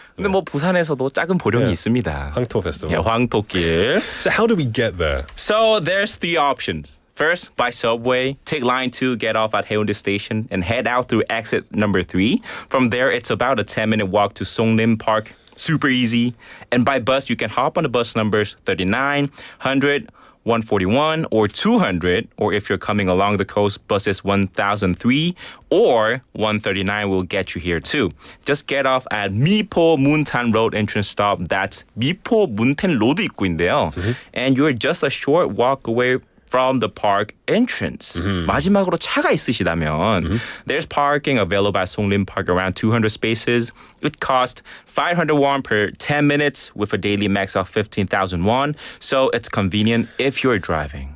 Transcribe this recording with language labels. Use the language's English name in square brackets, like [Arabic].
[Korean] 근데 뭐 부산에서도 작은 보령이 있습니다. 황토 [English] Festival. Yeah, 황토길. So how do we get there? So there's 3 options. First, by subway, take line 2, get off at Haeundae Station, and head out through exit number 3. From there, it's about a 10-minute walk to Songlim Park. Super easy. And by bus, you can hop on the bus numbers 39, 100, 141, or 200. Or if you're coming along the coast, buses 1003 or 139 will get you here too. Just get off at 미포 문탄 Road entrance stop. That's [Korean] 미포 문탄 로드 입구인데요. [English] And you're just a short walk away from the park entrance. [Korean] 마지막으로 차가 있으시다면 [English] there's parking available at Songlim Park around 200 spaces. It costs 500 won per 10 minutes with a daily max of 15,000 won. So it's convenient if you're driving.